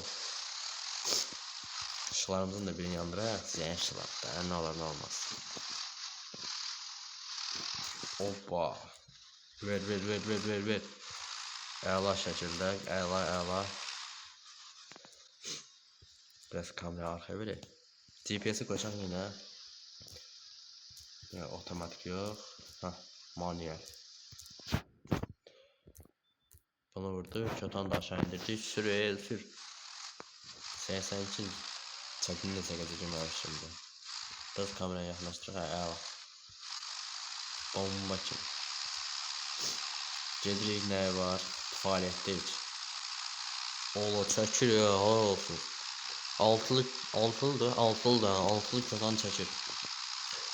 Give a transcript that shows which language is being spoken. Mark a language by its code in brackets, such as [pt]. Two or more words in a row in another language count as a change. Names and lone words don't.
[az] Işıqlarımızın da birini yandıraq. Zəyən işıqlar da. Nə olar, nə olmaz. Hoppa. Ver. Əla şəkildə. Əla. Biraz kamera arxaya verək. GPS-i qoyacaq yine. Otomatik yox. Manuel. Bunu vurduk. Çotan da aşağı indirdik. Sür. 82 çəkinlə çəkəcəyim var şimdi. Biraz kameraya yaxınlaşdıraq. Əla. Bomba kimi. Gedirik, nəyə var? Fəaliyyətdəyik. Ola çəkir ya, olsun. Altılı çotan çəkir.